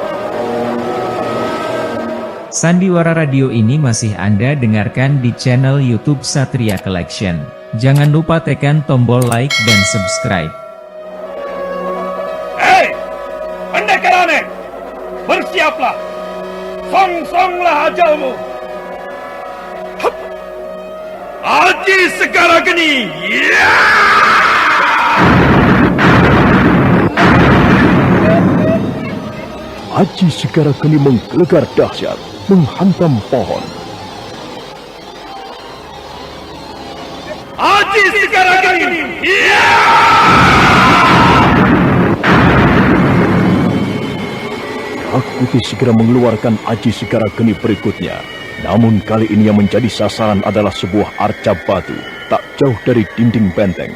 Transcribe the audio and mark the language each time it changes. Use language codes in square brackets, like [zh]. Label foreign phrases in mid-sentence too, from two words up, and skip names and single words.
[id] Sandiwara Radio ini masih Anda dengarkan di channel YouTube Satria Collection. Jangan lupa tekan tombol like dan subscribe. Pendekar aneh, bersiaplah. Song-songlah ajalmu. Aji Segara Geni. Aji Segara Geni menggelegar dahsyat, menghantam pohon. Aji Segara Geni. Rakuti segera mengeluarkan Aji Segara Geni berikutnya. Namun kali ini yang menjadi sasaran adalah sebuah arca batu tak jauh dari dinding benteng.